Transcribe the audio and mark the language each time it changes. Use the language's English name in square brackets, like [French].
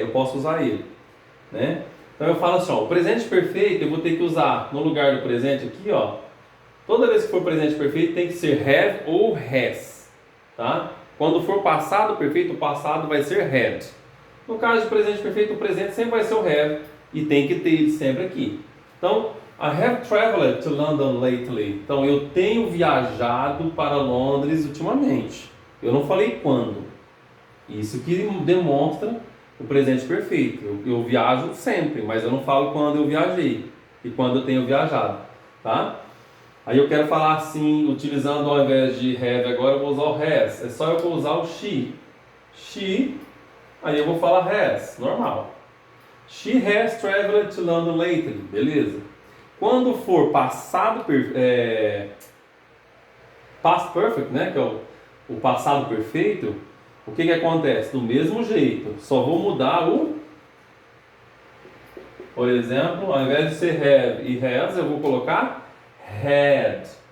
[Portuguese] Eu posso usar ele, né? Então eu falo assim, ó, o presente perfeito eu vou ter que usar no lugar do presente aqui, ó. Toda vez que for presente perfeito tem que ser have ou has, tá? Quando for passado perfeito, o passado vai ser had. No caso de presente perfeito, o presente sempre vai ser o have e tem que ter ele sempre aqui. Então, [English] I have traveled to London lately. [Portuguese] Então, eu tenho viajado para Londres ultimamente. Eu não falei quando. Isso que demonstra o presente perfeito. Eu viajo sempre, mas eu não falo quando eu viajei e quando eu tenho viajado, tá? Aí eu quero falar assim, utilizando ao invés de have agora, eu vou usar o has. É só eu usar o she. She, aí eu vou falar has, normal. [English] She has traveled to London lately, [Portuguese] beleza. Quando for past perfect, né, que é o passado perfeito, o que acontece? Do mesmo jeito, só vou mudar por exemplo, ao invés de ser have e has, eu vou colocar had.